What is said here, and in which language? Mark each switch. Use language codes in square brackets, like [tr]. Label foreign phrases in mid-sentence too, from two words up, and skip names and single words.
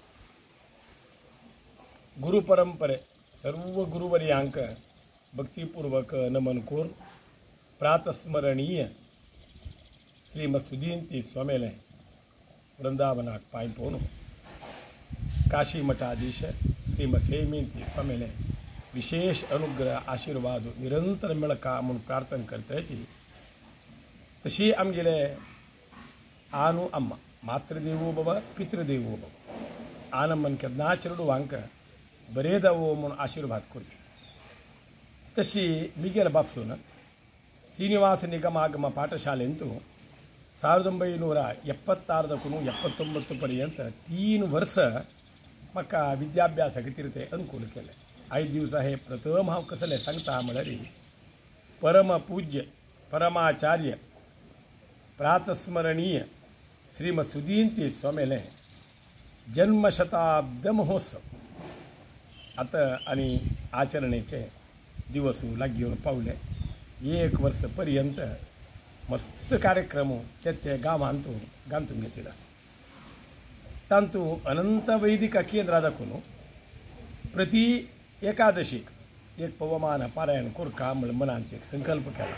[kok] गुरु परंपरे सर्व गुरुवर्यांक भक्तिपूर्वक नमन करून प्रातस्मरणीय श्रीमत् सुधींती स्वामीले वृंदावनाक पाय पोवन काशी मठाधीश श्रीमत् संयमींती स्वामीले विशेष अनुग्रह आशीर्वाद निरंतर मिळका म्हणून प्रार्थना करताची। तशी आमगेले आनु अम्मा [sa] मातृदेवो भव पितृदेवो भव [kok] आनमन केन्ना चेडू वांक बरे जावो म्हणून आशीर्वाद करता। तशी मिगेल बापसून श्रीनिवास निगमागम पाठशालेंतू 1976 79 पर्यंत 3 वर्ष म्हाका विद्याभ्यासा खातीर ते अनुकूल केले। 5 दिवस हे प्रथम हांव कसले सांगता म्हळ्यार परम पूज्य परमाचार्य प्रातस्मरणीय श्रीमत् सुधींती स्वामीले जन्मशताब्द महोत्सव आता आनी आचरणेचे दिवस लागीवन पावले। 1 वर्ष पर्यंत मस्त कार्यक्रम ते गांवांतून गांतून घेतले। तांतू अनंत वैदिक केंद्रा दाखून प्रति एकादशीक एक पवमान पारायण कोरका म्हण मनांत एक संकल्प केला।